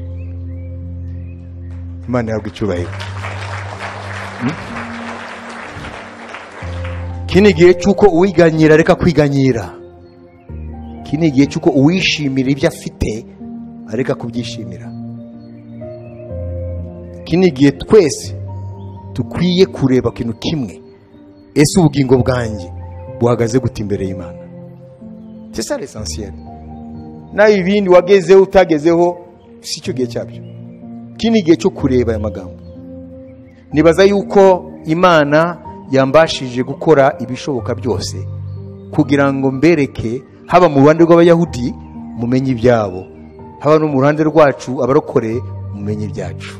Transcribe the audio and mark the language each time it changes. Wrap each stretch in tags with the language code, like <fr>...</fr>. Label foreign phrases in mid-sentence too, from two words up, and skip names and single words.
<rw>Imana yabwo icyubahiro. Kini igihe cyuko uwiganyira reka kwiganyira. Kini igihe cyuko uwishimira ibyo afite areka kubyishimira. Kini igihe twese tukwiye kureba kintu kimwe, ese ubugingo bwanjye buhagaze gute imbere y'Imana?</rw> <fr>C'est ça l'essentiel.</fr> <rw>Na ibindi wagezeho utagezeho si cyo gihe cyabyo. Kini igihe cyo kureba aya magambo. Nibaza yuko Imana yambashije gukora ibishoboka byose kugira ngo mbereke, haba mu ruhande rw'Abayahudi mumenye ibyabo, haba no mu ruhande rwacu abarokore mumenye ibyacu.</rw>